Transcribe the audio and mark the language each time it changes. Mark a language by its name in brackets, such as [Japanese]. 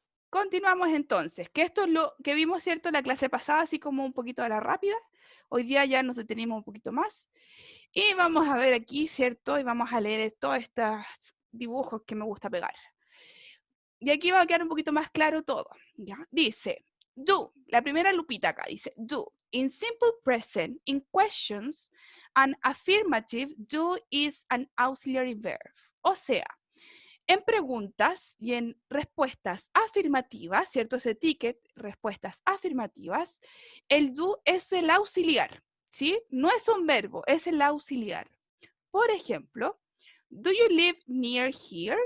[Spanish] Continuamos entonces, que esto es lo que vimos, ¿cierto? En la clase pasada, así como un poquito a la rápida. Hoy día ya nos detenimos un poquito más. Y vamos a ver aquí, ¿cierto? Y vamos a leer todos estos dibujos que me gusta pegar. Y aquí va a quedar un poquito más claro todo, ¿ya? Dice, do, la primera lupita acá, dice, do. [English] In simple present, in questions, an affirmative do is an auxiliary verb. [Spanish] O sea, en preguntas y en respuestas afirmativas, ¿cierto? Ese ticket, respuestas afirmativas, el do es el auxiliar, ¿sí? No es un verbo, es el auxiliar. Por ejemplo, [English] do you live near here?